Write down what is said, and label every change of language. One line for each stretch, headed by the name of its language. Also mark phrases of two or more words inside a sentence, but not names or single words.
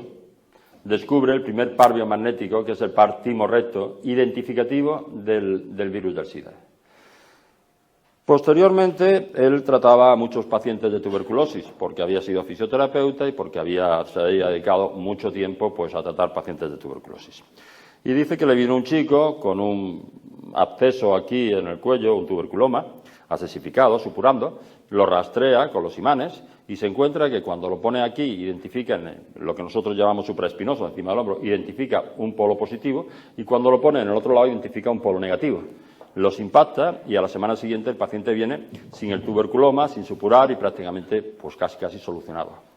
Spanish: descubre el primer par biomagnético, que es el par timo-recto, identificativo del virus del SIDA. Posteriormente, él trataba a muchos pacientes de tuberculosis, porque había sido fisioterapeuta y porque se había dedicado mucho tiempo pues, a tratar pacientes de tuberculosis. Y dice que le vino un chico con un absceso aquí en el cuello, un tuberculoma, asesificado, supurando, lo rastrea con los imanes y se encuentra que cuando lo pone aquí, identifica en lo que nosotros llamamos supraespinoso, encima del hombro, identifica un polo positivo y cuando lo pone en el otro lado identifica un polo negativo. Los impacta y a la semana siguiente el paciente viene sin el tuberculoma, sin supurar y prácticamente pues casi solucionado.